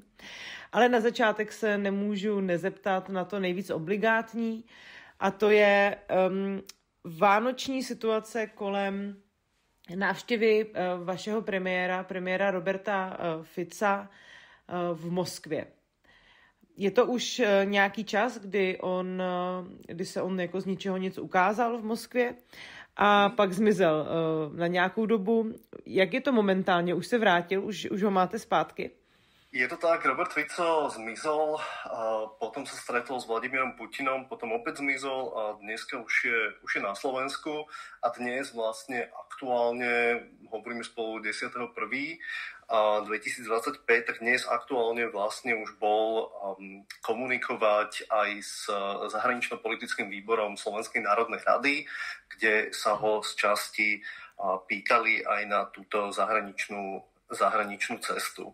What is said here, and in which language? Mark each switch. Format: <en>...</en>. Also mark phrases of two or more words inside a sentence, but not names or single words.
<cs>Ale na začátek se nemůžu nezeptat na to nejvíc obligátní, a to je vánoční situace kolem návštěvy vašeho premiéra Roberta Fica v Moskvě. Je to už nějaký čas, kdy se on jako z ničeho nic ukázal v Moskvě a pak zmizel na nějakou dobu. Jak je to momentálně? Už se vrátil? Už ho máte zpátky?</cs> <sk>Je to tak, Robert Fico zmizol, a potom sa stretol s Vladimírom Putinom, potom opäť zmizol a dneska už je na Slovensku a dnes vlastne aktuálne, hovoríme spolu 10.1.2025, tak dnes aktuálne vlastne už bol komunikovať aj s zahranično-politickým výborom Slovenskej národnej rady, kde sa ho z časti pýtali aj na túto zahraničnú cestu.</sk>